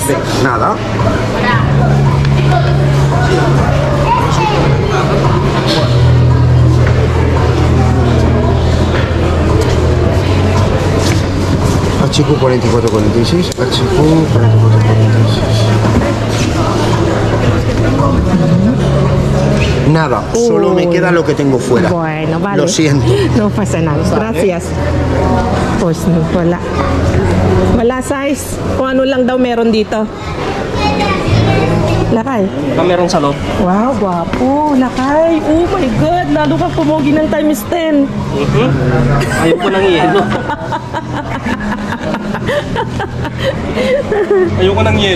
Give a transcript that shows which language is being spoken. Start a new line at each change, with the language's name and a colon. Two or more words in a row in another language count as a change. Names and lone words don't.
Spanish: Nada. HQ 4446, HQ 4446. Nada, solo me queda lo que tengo fuera. Bueno, vale. Lo siento. No pasa nada. Gracias. Pues wala.
Filipino: Wala size. Kung ano lang daw meron dito. Lakay. Meron sa loob. Wow, guwapo. Lakay.
English: Oh my God.
Filipino: Lalo kang pumogi ng times 10. Ayaw ko ng yelo. Ayaw ko ng yelo.